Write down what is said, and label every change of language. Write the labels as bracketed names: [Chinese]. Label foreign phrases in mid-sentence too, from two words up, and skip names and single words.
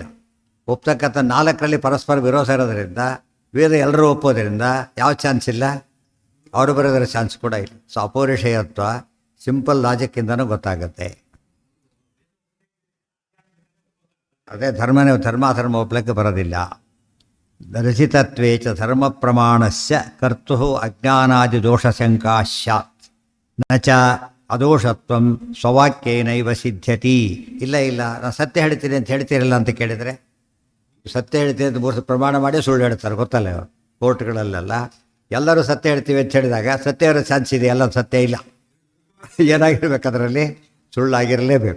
[Kannada] ಒಪ್ತಕ್ಕಂಥ 4ರಲ್ಲಿ ಪರಸ್ಪರ ವಿರೋಧ ಇರೋದರಿಂದ ವೇದ ಎಲ್ಲರೂ ಒಪ್ಪೋದ್ರಿಂದ ಯಾವ ಚಾನ್ಸ್ ಇಲ್ಲ, ಅವರು ಬರೋದರ ಚಾನ್ಸ್ ಕೂಡ ಇಲ್ಲ. ಸೊ ಅಪೌರುಷೇಯತ್ವ [English] simple logicಇಂದನೂ [Kannada] ಗೊತ್ತಾಗುತ್ತೆ. ಅದೇ ಧರ್ಮಾಧರ್ಮ ಒಪ್ಪಲಿಕ್ಕೆ ಬರೋದಿಲ್ಲ. [Sanskrit] ರಚಿತತ್ವೇ ಚ ಧರ್ಮ ಪ್ರಮಾಣಸ್ಯ ಕರ್ತು ಅಜ್ಞಾನಾದಿ ದೋಷಶಂಕಾ ಸ್ಯಾತ್ ನ ಚ ಅದೋಷತ್ವಂ ಸ್ವವಾಕ್ಯೇನೈವ ಸಿದ್ಧ್ಯತಿ. [Kannada] ಇಲ್ಲ ನಾನು ಸತ್ಯ ಹೇಳ್ತೀನಿ ಅಂತ ಹೇಳ್ತೀರಲ್ಲ ಅಂತ ಕೇಳಿದರೆ, ಸತ್ಯ ಹೇಳ್ತೀನಿ ಅಂತ 3 ಪ್ರಮಾಣ ಮಾಡಿ ಸುಳ್ಳು ಹೇಳ್ತಾರೆ. ಗೊತ್ತಲ್ಲ ಕೋರ್ಟ್ಗಳಲ್ಲೆಲ್ಲ ಎಲ್ಲರೂ ಸತ್ಯ ಹೇಳ್ತೀವಿ ಅಂತ ಹೇಳಿದಾಗ ಸತ್ಯ ಇರೋ ಚಾನ್ಸ್ ಇದೆ, ಎಲ್ಲ ಸತ್ಯ ಇಲ್ಲ. ಏನಾಗಿರ್ಬೇಕು ಅದರಲ್ಲಿ? ಸುಳ್ಳಾಗಿರಲೇಬೇಕು.